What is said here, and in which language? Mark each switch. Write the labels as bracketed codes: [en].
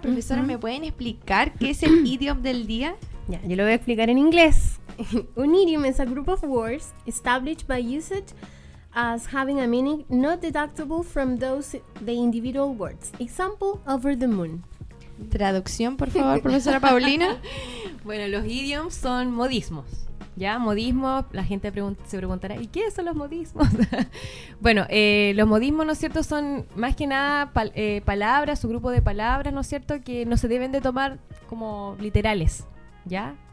[es] Profesora, ¿me pueden explicar qué es el idiom del día? Ya, yo lo voy a explicar en inglés. [en] Un idiom is a group of words established by usage as having a meaning not deductible from those the individual words. Example, over the moon. [es] Traducción, por favor, profesora Paulina. Bueno, los idioms son modismos. Ya, modismos, la gente se preguntará, ¿y qué son los modismos? Bueno, los modismos, ¿no es cierto?, son más que nada palabras, un grupo de palabras, ¿no es cierto?, que no se deben de tomar como literales, ¿ya?